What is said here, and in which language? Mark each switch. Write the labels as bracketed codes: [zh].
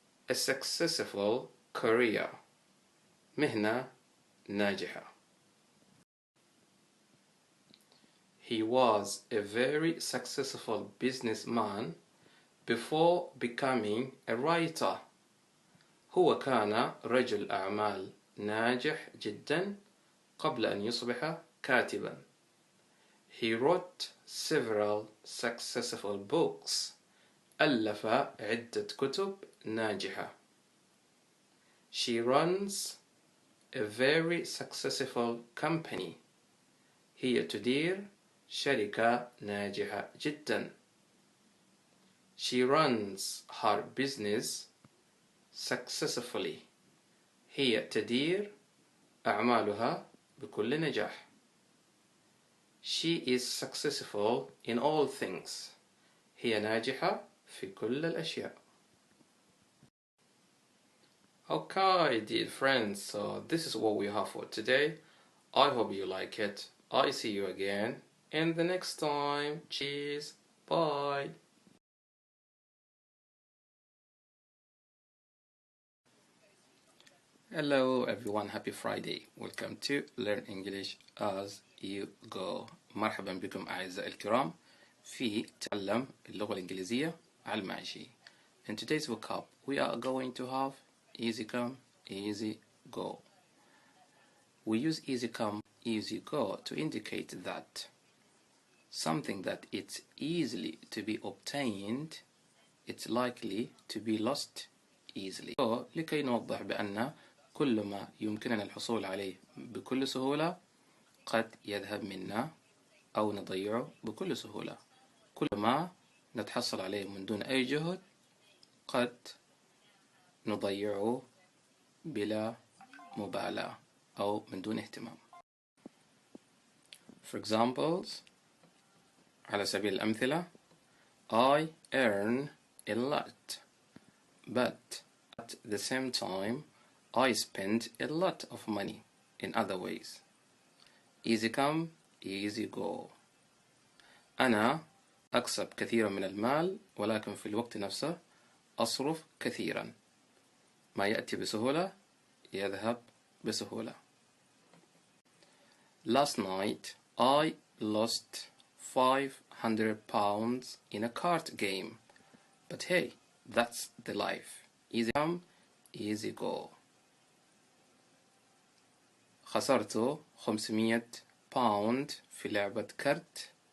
[en] A successful career [ar] مهنة ناجحة. [en] He was a very successful businessman before becoming a writer. [ar] هو كان رجل أعمال ناجح جدا قبل أن يصبح كاتبا. [en] He wrote several successful books. [ar] ألف عدة كتب ناجحة. [en] She runs a very successful company. [ar] هي تدير شركة ناجحة جدا. [en] She runs her business successfully. [ar] هي تدير أعمالها بكل نجاح. [en] She is successful in all things. [ar] هي ناجحة في كل الأشياء. [en] Okay, dear friends, so this is what we have for today. I hope you like it. I see you again in the next time. Cheers. Bye. Hello everyone, happy Friday. Welcome to Learn English as You Go. [ar] مرحبا بكم أعزائي الكرام في تعلم اللغة الإنجليزية على الماشي. [en] In today's vocab we are going to have easy come, easy go. We use easy come, easy go to indicate that something that it's easily to be obtained, it's likely to be lost easily. [ar] So, لكي نوضح بأن كل ما يمكننا الحصول عليه بكل سهولة قد يذهب منا أو نضيعه بكل سهولة. كل ما نتحصل عليه من دون أي جهد قد نضيعه بلا مبالاة أو من دون اهتمام. [en] For examples, [ar] على سبيل الأمثلة: [en] I earn a lot, but at the same time I spend a lot of money in other ways. Easy come, easy go. [ar] أنا أكسب كثيرا من المال، ولكن في الوقت نفسه أصرف كثيرا. ما يأتي بسهولة يذهب بسهولة. [en] Last night I lost 500 pounds in a card game. But hey, that's the life. Easy come, easy go. [ar] خسرت 500 باوند في لعبة كرت.